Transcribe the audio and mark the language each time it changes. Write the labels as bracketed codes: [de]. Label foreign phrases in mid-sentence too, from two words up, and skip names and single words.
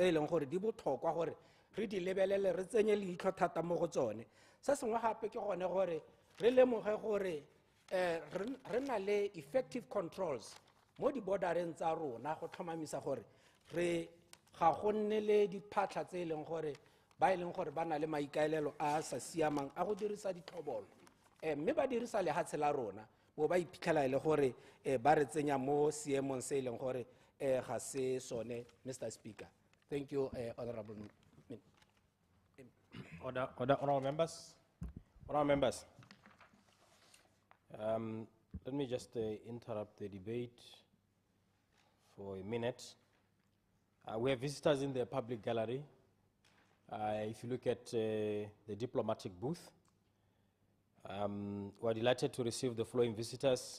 [tn] e leng gore di botlhokwa gore re di lebelele re tsenye leitlho thata mo go tsone se sengwe gape ke gone gore re lemoge gore re na le [en] effective controls [tn] mo di-bordereng tsa rona go tlhomamisa gore re ga go nne le diphatlha tse e leng gore ba e leng gore ba na le maikaelelo a sa siamang a go dirisa ditlhobolo mme ba dirisa lehatshe la rona bo ba iphitlhela e le gore ba re tsenya mo seemong se e leng gore ga se sone Mr. [en] Speaker. Thank you, Honorable. Honorable members. Honorable members. Let me just interrupt the debate for a minute. We have visitors in the public gallery. If you look at the diplomatic booth, we're delighted to receive the following visitors.